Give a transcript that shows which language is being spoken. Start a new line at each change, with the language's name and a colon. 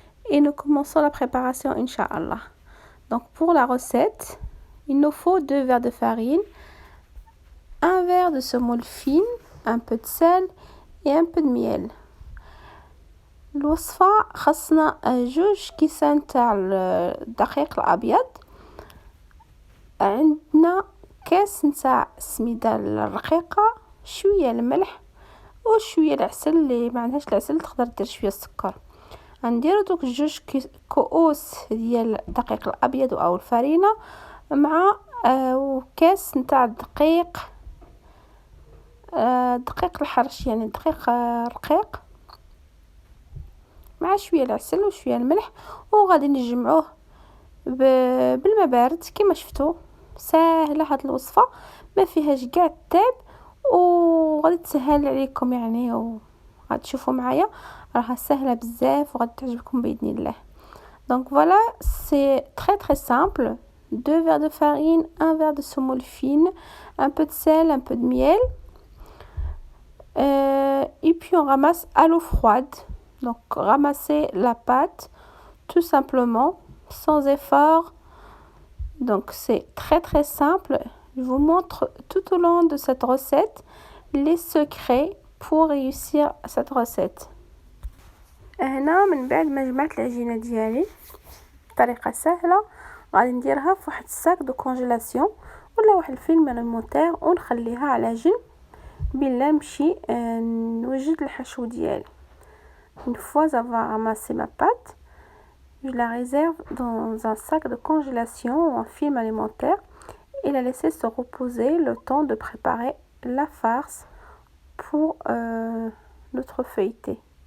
French: Et nous commençons la préparation, Inch'Allah. Donc, pour la recette, il nous faut 2 verres de farine, 1 verre de semoule fine, un peu de sel et un peu de miel.
Arabic: الوصفة خصنا 2 كيسان تاع الدقيق الابيض، عندنا كاس نتاع السميده الرقيقه، شويه الملح وشويه العسل. اللي ما عندهاش العسل تقدر دير شويه السكر. غنديرو دوك 2 كؤوس ديال الدقيق الابيض او الفرينه مع وكاس نتاع الدقيق الحرش، يعني دقيق رقيق، مع شويه العسل وشويه الملح، وغادي نجمعوه بالماء بارد. كما شفتوا سهله هاد الوصفه، ما فيهاش كاع التعب، وغادي تسهل عليكم يعني، وغادي تشوفوا معايا راها سهله بزاف وغادي تعجبكم باذن الله.
French: Donc voilà, c'est très simple. 2 verres de farine, 1 verre de semoule fine, un peu de sel, un peu de miel. Et puis on ramasse à l'eau froide. Donc ramasser la pâte tout simplement, sans effort. Donc c'est très simple. Je vous montre tout au long de cette recette les secrets pour réussir cette recette.
Arabic: هنا من بعد ما جمعت العجينه ديالي بطريقه سهله، غادي نديرها في واحد الساك دو كونجيلاسيون ولا واحد الفيلم المونتير ونخليها على جنب بلا نمشي نوجد الحشو ديالي.
French: Une fois avoir ramassé ma pâte, je la réserve dans un sac de congélation ou un film alimentaire et la laisser se reposer le temps de préparer la farce pour notre feuilleté.